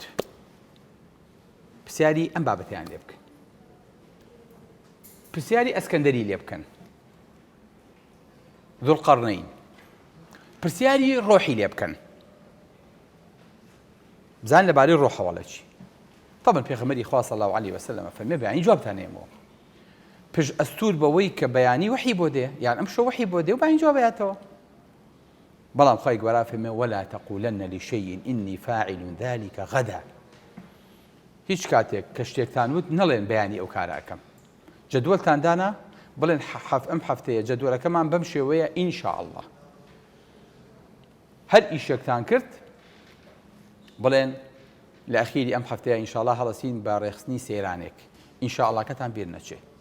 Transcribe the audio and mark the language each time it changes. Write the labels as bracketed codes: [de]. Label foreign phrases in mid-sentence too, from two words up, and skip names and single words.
[ckb] پرسیاری ئەم بابەتیان لێ بکەن، پرسیاری ئەسکەندەری لێ بکەن، ذوڵقەرنەین، پرسیاری ڕۆحی لێ بکەن، بزان لەبارەی ڕۆحەوە چی. طبعا پێغەمبەری خوا [ar] صلی الله عەلەیه وسەلەم [ckb] فەرمێ بەیانی جوابتان هێمەوە پێش ئەستور بەوەی کە بەیانی وحی بۆ دێ، یان ئەم شەو وحی بۆ دێ و بەیانی جواب بێتەوە. بەڵام خوای گەورە فەرمێ [ar] ولا تقولن لشيء إني فاعل ذلك غدا. [ckb] هیچ کاتێک کە شتێکتان وت نەڵێن بەیانی ئەو کارە ئەکەم. جدولتان دانا بڵێن ئەم هەفتەیە جدولەکەمان بەم شێوەیە [ar] ئینشاء الله. [ckb] هەر ئیشێکتان کرد بڵێن لە ئەخیری ئەم هەفتەیە [ar] ئینشاء الله [ckb] هەڵەسین بە ڕێخستنی سەیرانێک، [ar] ئینشاء الله [ckb] کەتان بیر نەچێ.